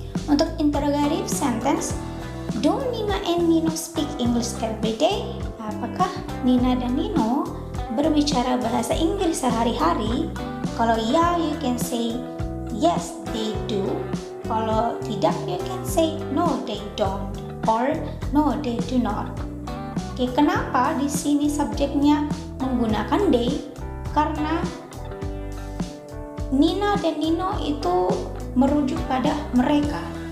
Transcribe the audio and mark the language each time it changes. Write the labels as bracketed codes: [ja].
[id] Untuk [en] interrogative sentence, do Nina and Nino speak English every day? [id] Apakah Nina dan Nino berbicara bahasa Inggris sehari-hari? Kalau ya, [en] you can say yes, they do. [id] Kalau tidak, [en] you can say no, they don't, or no, they do not. [id] Oke, kenapa di sini subjeknya menggunakan they? Karena Nina dan Nino itu merujuk pada mereka.